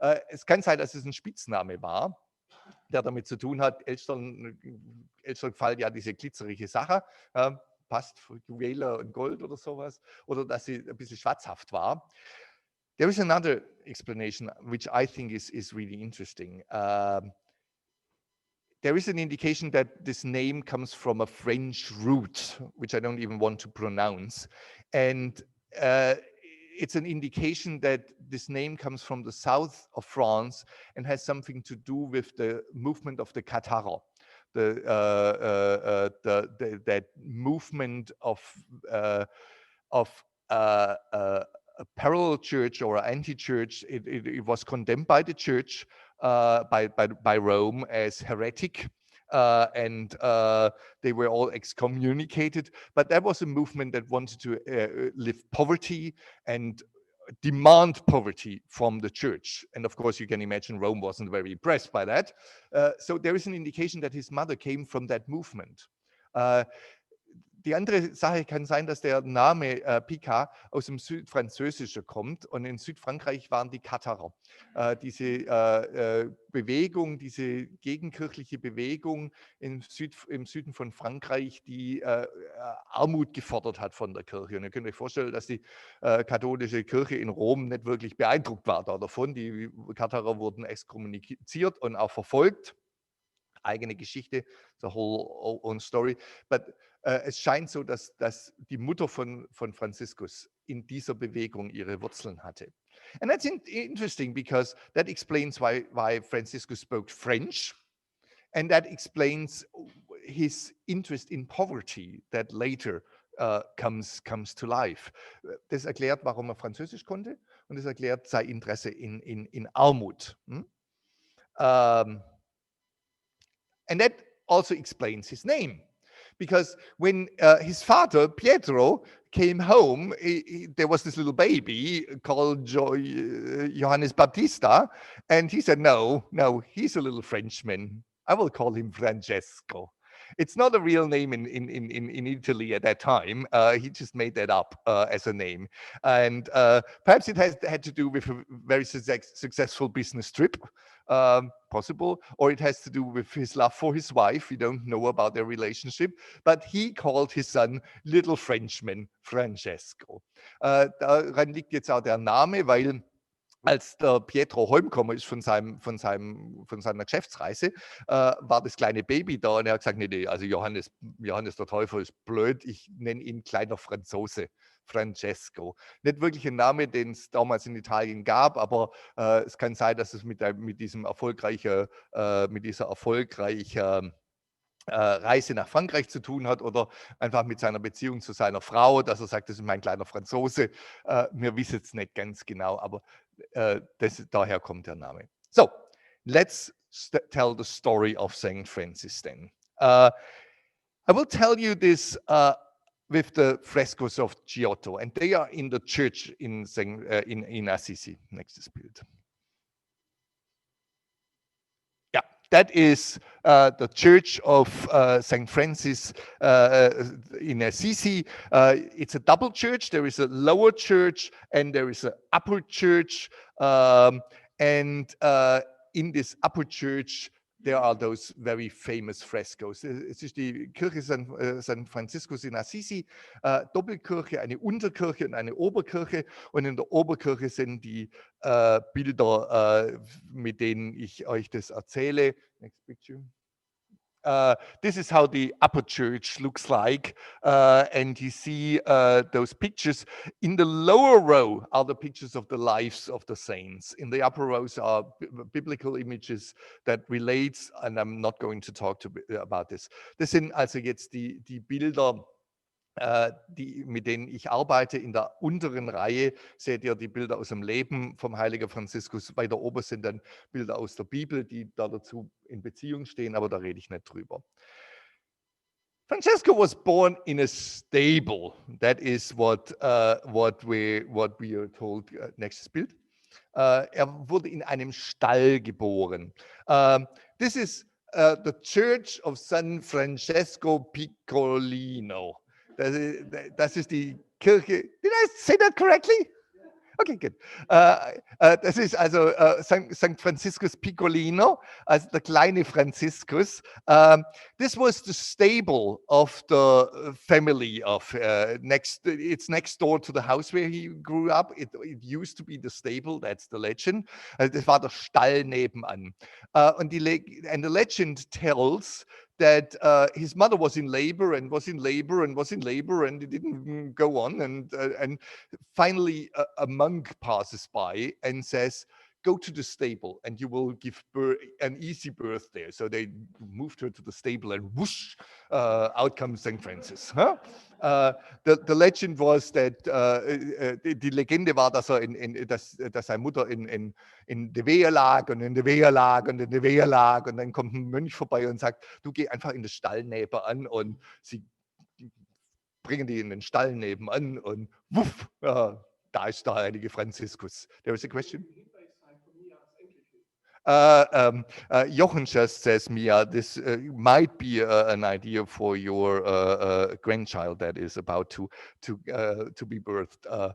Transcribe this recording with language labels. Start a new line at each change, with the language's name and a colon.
German: Es kann sein, dass es ein Spitzname war, der damit zu tun hat. Elstern gefallen ja diese glitzerige Sache, passt für Juwelen und Gold oder sowas, oder dass sie ein bisschen schwatzhaft war.
English: There is another explanation which I think is really interesting. There is an indication that this name comes from a French root, which I don't even want to pronounce. And it's an indication that this name comes from the south of France and has something to do with the movement of the Cathars. That movement of a parallel church or anti-church. It was condemned by the church, by Rome, as heretic, and they were all excommunicated. But that was a movement that wanted to live poverty and demand poverty from the church. And of course, you can imagine Rome wasn't very impressed by that. So there is an indication that his mother came from that movement.
German: Die andere Sache kann sein, dass der Name Pica aus dem Südfranzösischen kommt, und in Südfrankreich waren die Katharer. Diese Bewegung, diese gegenkirchliche Bewegung im Süden von Frankreich, die Armut gefordert hat von der Kirche. Und ihr könnt euch vorstellen, dass die katholische Kirche in Rom nicht wirklich beeindruckt war davon. Die Katharer wurden exkommuniziert und auch verfolgt. Eigene Geschichte,
English: the whole own story.
German: But es scheint so, dass die Mutter von Franziskus in dieser Bewegung ihre Wurzeln hatte.
English: And that's interesting because that explains why Franciscus spoke French, and that explains his interest in poverty that later comes to life.
German: Das erklärt, warum Französisch konnte, und das erklärt sein Interesse in Armut.
English: And that also explains his name, because when his father, Pietro, came home, there was this little baby called Johannes Baptista, and he said, no, he's a little Frenchman. I will call him Francesco. It's not a real name in Italy at that time. He just made that up as a name. And perhaps it had to do with a very successful business trip, possible, or it has to do with his love for his wife. We don't know about their relationship, but he called his son Little Frenchman Francesco.
German: Daran liegt jetzt auch der Name, weil als der Pietro heimgekommen ist von seiner Geschäftsreise, war das kleine Baby da, und er hat gesagt, nee, also Johannes der Täufer ist blöd, ich nenne ihn kleiner Franzose, Francesco. Nicht wirklich ein Name, den es damals in Italien gab, aber es kann sein, dass es mit dieser erfolgreichen Reise nach Frankreich zu tun hat, oder einfach mit seiner Beziehung zu seiner Frau, dass er sagt, das ist mein kleiner Franzose. Wir wissen es nicht ganz genau, aber daher kommt der Name.
English: So, let's tell the story of Saint Francis then. I will tell you this with the frescoes of Giotto, and they are in the church in Assisi. Next Bild. Yeah, that is the church of St. Francis in Assisi. It's a double church. There is a lower church and there is an upper church. And in this upper church, there are those very famous frescoes.
German: Es ist die Kirche San Franciscus in Assisi, Doppelkirche, eine Unterkirche und eine Oberkirche. Und in der Oberkirche sind die Bilder, mit denen ich euch das erzähle.
English: Next picture. This is how the upper church looks like, and you see those pictures. In the lower row are the pictures of the lives of the saints. In the upper rows are biblical images that relates, and I'm not going to talk about this.
German: Das sind also jetzt die Bilder, mit denen ich arbeite. In der unteren Reihe seht ihr die Bilder aus dem Leben vom heiligen Franziskus. Weiter oben sind dann Bilder aus der Bibel, die da dazu in Beziehung stehen, aber da rede ich nicht drüber.
English: Francesco was born in a stable. That is what we are told.
German: Nächstes Bild. Er wurde in einem Stall geboren.
English: This is the Church of San Francesco Piccolino.
German: Das ist die Kirche.
English: Did I say that correctly? Okay, good.
German: Das ist also St. Franciscus Piccolino, also der kleine Franziskus.
English: This was the stable of the family of it's next door to the house where he grew up. It used to be the stable, that's the legend.
German: Das war der Stall nebenan.
English: And the legend tells that his mother was in labor and was in labor and was in labor, and it didn't go on. And finally, a monk passes by and says, "Go to the stable and you will give birth, an easy birth there." So they moved her to the stable, and whoosh, out comes St. Francis. Huh? The legend was that
German: die Legende war, dass dass seine Mutter in der Wehe lag und in der Wehe lag und in der Wehe lag, und dann kommt ein Mönch vorbei und sagt, du geh einfach in den Stall nebenan, und sie bringen die in den Stall nebenan und wuff, da ist der heilige Franziskus.
English: There is a question? Jochen just says, Mia, this might be an idea for your grandchild that is about to be birthed.